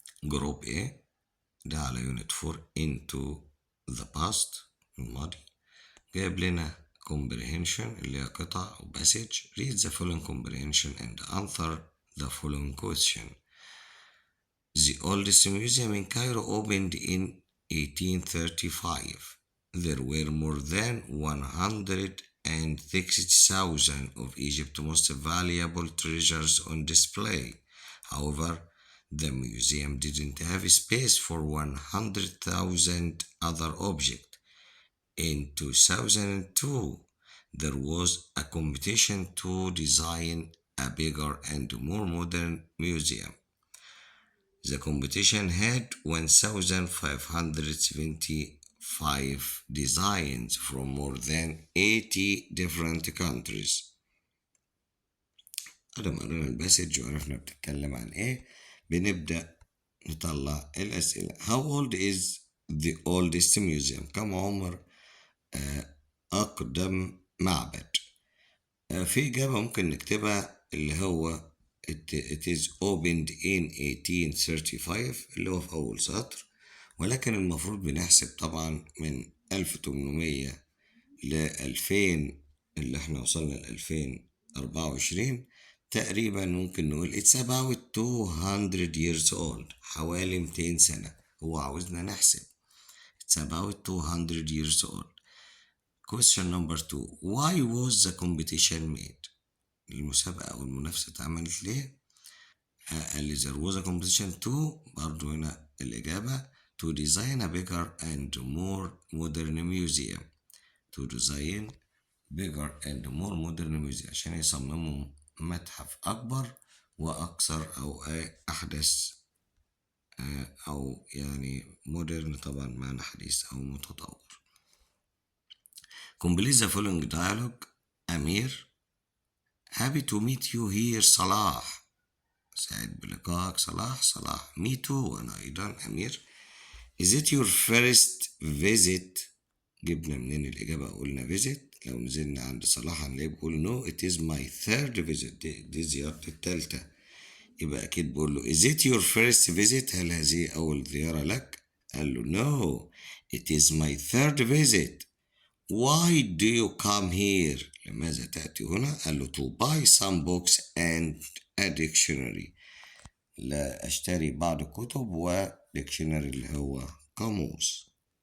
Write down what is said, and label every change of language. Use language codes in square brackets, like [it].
[ar] جروب A ده على يونت 4 [en] into the past [ar] الماضي. جايب لنا comprehension اللي هي قطع أو passage. [en] read the following comprehension and answer the following question. The oldest museum in Cairo opened in 1835. There were more than 160,000 of Egypt's most valuable treasures on display. However, the museum didn't have space for 100,000 other objects. In 2002, there was a competition to design a bigger and more modern museum. The competition had 1,575 designs from more than 80 different countries. [ar] لما قرينا الباسج وعرفنا بتتكلم عن ايه، بنبدأ نطلع الأسئلة. [en] How old is the oldest museum؟ [ar] كم عمر أقدم معبد؟ في إجابة ممكن نكتبها اللي هو [en] It is opened in 1835 [ar] اللي هو في أول سطر، ولكن المفروض بنحسب طبعا من 1800 ل 2000 اللي احنا وصلنا ل 2024. تقريبا ممكن نقول [en] It's about 200 years old، [ar] حوالي 200 سنة. هو عاوزنا نحسب [en] It's about 200 years old. Question number 2. Why was the competition made؟ [ar] المسابقة أو المنافسة اتعملت ليه؟ قال لي [en] there was a competition to، [ar] برضو هنا الإجابة [en] to design a bigger and more modern museum. To design bigger and more modern museum، [ar] عشان يصمموا متحف أكبر وأكثر أو أحدث، أو يعني modern طبعا معنى حديث أو متطور. [en] Complete the following dialogue. أمير: Happy to meet you here صلاح. [ar] سعيد بلقائك صلاح. [en] صلاح: Me too، [ar] وأنا أيضا. [en] أمير: Is it your first visit؟ [ar] جبنا منين الإجابة؟ قلنا [en] visit. [ar] لو نزلنا عند صلاح هنلاقيه بيقول [en] No it is my third visit، [ar] دي زيارتي التالتة. يبقى أكيد بقول له [en] Is it your first visit؟ [ar] هل هذه أول زيارة لك؟ قال له [en] No it is my third visit. Why do you come here؟ [ar] لماذا تأتي هنا؟ قال له [en] to buy some books and a dictionary. [ar] لا أشتري بعض الكتب و dictionary اللي هو قاموس.